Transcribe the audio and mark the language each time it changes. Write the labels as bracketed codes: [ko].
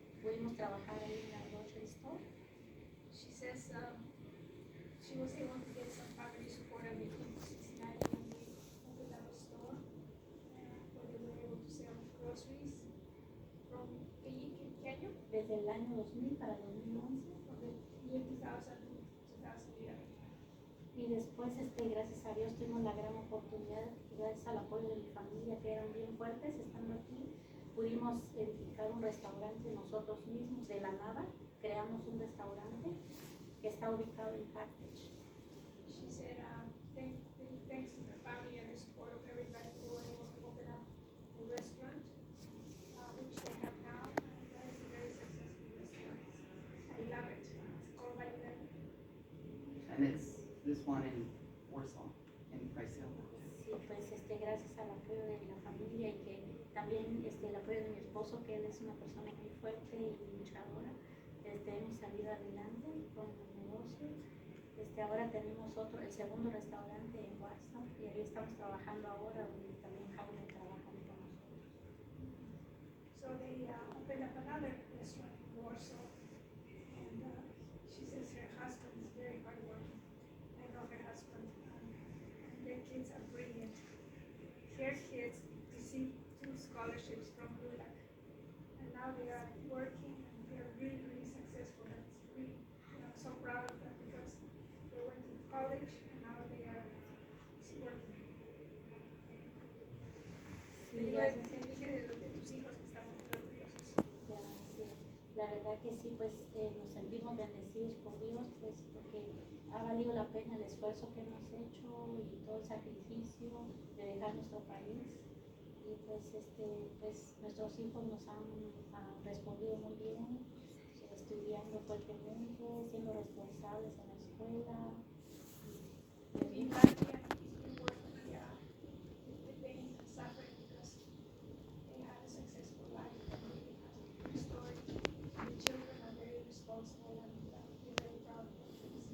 [es] Pudimos trabajar ahí en la grocery store. [en] She says she was able to get some family support and they came to Cincinnati and they opened up a store where they were able to sell groceries from [es] ¿qué año? Desde el año 2000 para el 2011. [en] From the year 2000 to 2011. [es] Y después, gracias a Dios, tuvimos la gran oportunidad, gracias al apoyo de mi familia, que eran bien fuertes, estando aquí, pudimos edificar un restaurante nosotros mismos, de la nada, creamos un restaurante que está ubicado en Carthage. [en] She said, thanks to the family and the support of everybody, they were able to open up a restaurant, which they have now, and that is a very successful restaurant. I love it. It's called Validad. And it's this one in Warsaw, in Price Hill. [es] Sí, pues gracias al apoyo de la familia y que también el apoyo de mi esposo, que él es una persona muy fuerte y luchadora, hemos salido adelante con el negocio. Ahora tenemos el segundo restaurante en Warsaw y ahí estamos trabajando ahora, donde también Jaime trabaja con nosotros. [en] So they opened up another restaurant in Warsaw, and she says her husband is very hardworking. I know her husband, and their kids are brilliant. Her kids received 2 scholarships from LULAC, and now they are working and they are really, really successful. That's really, I'm so proud of them because they went to college and now they are working. [es] Sí, Te dije de tus hijos que estamos muy orgullosos. ya, sí. La verdad que sí, pues nos sentimos bendecidos por Dios, pues porque ha valido la pena el esfuerzo que hemos hecho y todo el sacrificio de dejar nuestro país. Y pues nuestros hijos nos han respondido muy bien, estudiando fuertemente, siendo responsables en la escuela. [en] Being lucky and working the pain and suffering because they had a successful life and they have a good story. The children are very responsible and we're very proud of them.